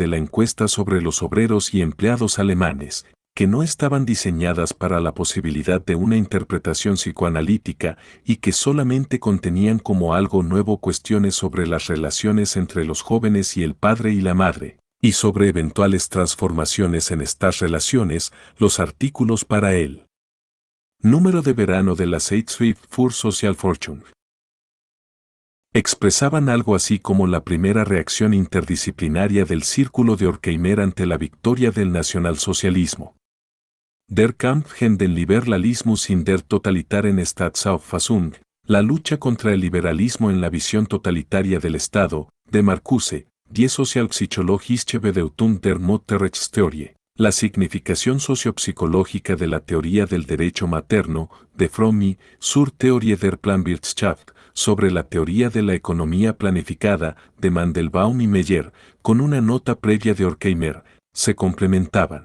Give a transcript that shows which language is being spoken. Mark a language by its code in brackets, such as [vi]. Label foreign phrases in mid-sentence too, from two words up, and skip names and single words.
[es] la encuesta sobre los obreros y empleados alemanes, que no estaban diseñadas para la posibilidad de una interpretación psicoanalítica y que solamente contenían como algo nuevo cuestiones sobre las relaciones entre los jóvenes y el padre y la madre, y sobre eventuales transformaciones en estas relaciones, los artículos para el número de verano de la Zeitschrift für Sozialforschung. Expresaban algo así como la primera reacción interdisciplinaria del Círculo de Horkheimer ante la victoria del nacionalsocialismo. Der Kampf gegen den Liberalismus in der totalitaren Staatsauffassung, la lucha contra el liberalismo en la visión totalitaria del Estado, de Marcuse, Die Sozialpsychologische Bedeutung der Mutterrechtstheorie, la significación sociopsicológica de la teoría del derecho materno, de Fromm, zur Theorie der Planwirtschaft, sobre la teoría de la economía planificada, de Mandelbaum y Meyer, con una nota previa de Horkheimer, se complementaban.